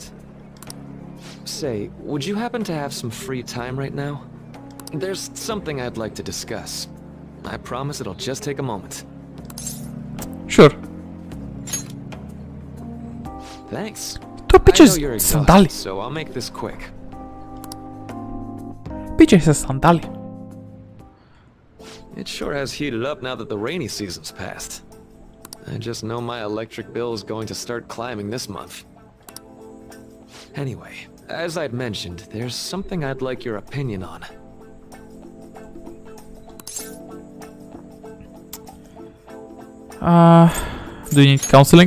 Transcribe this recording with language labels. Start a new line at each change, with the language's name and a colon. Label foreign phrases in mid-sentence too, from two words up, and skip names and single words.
English: Say, would you happen to have some free time right now? There's something I'd like to discuss. I promise it'll just take a moment. Sure. Thanks.
Bulgarian: То
English: I
Bulgarian: пиче
English: know you're
Bulgarian: с сандали.
English: exhausted, so I'll make this quick.
Bulgarian: Пиче с сандали.
English: It sure has heated up now that the rainy season's passed. I just know my electric bill is going to start climbing this month. Anyway, as I'd mentioned, there's something I'd like your opinion on. Do you need counseling?